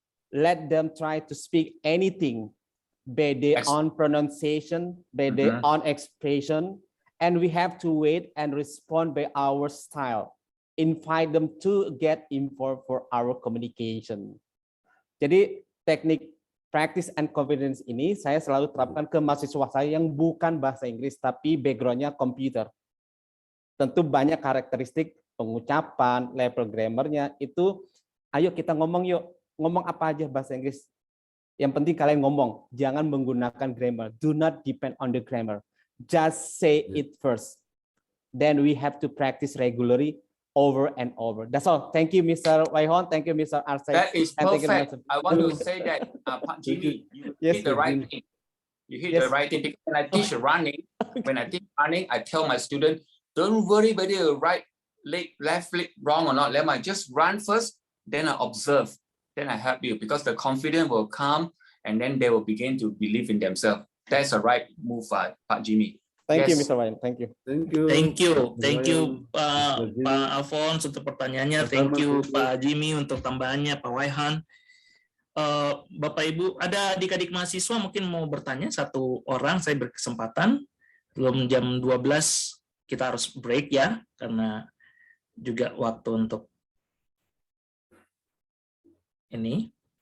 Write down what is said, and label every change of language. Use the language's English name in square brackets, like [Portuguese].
[English] Let them try to speak anything, by their own pronunciation, by their own expression, and we have to wait and respond by our style. Invite them to get involved for our communication. [Indonesian] Jadi teknik [English] practice and confidence [Indonesian] ini saya selalu terapkan ke mahasiswa saya yang bukan bahasa Inggris tapi backgroundnya komputer. Tentu banyak karakteristik pengucapan, level grammarnya itu. Ayo kita ngomong yuk, ngomong apa aja bahasa Inggris. Yang penting kalian ngomong, jangan menggunakan grammar. [English] Do not depend on the grammar. Just say it first. Then we have to practice regularly. Over and over. That's all. Thank you, Mr. Waihon. Thank you, Mr. Arsai. That is perfect. I want to say that, Pak Jimmy, you hit the right thing. You hit the right thing. When I teach running, I tell my student, don't worry whether you right leg, left leg, wrong or not. Let me just run first, then I observe, then I help you, because the confidence will come, and then they will begin to believe in themselves. That's the right move, Pak Jimmy. Thank you, Mr. Wayan. Thank you. Thank you, Pak Alphonse [Indonesian] untuk pertanyaannya. [English] Thank you, [Indonesian] Pak Jimmy untuk tambahannya, Pak Waihan. Bapak Ibu, ada adik-adik mahasiswa mungkin mau bertanya, 1 orang, saya berkesempatan. Belum jam 12 kita harus break ya, karena juga waktu untuk ini.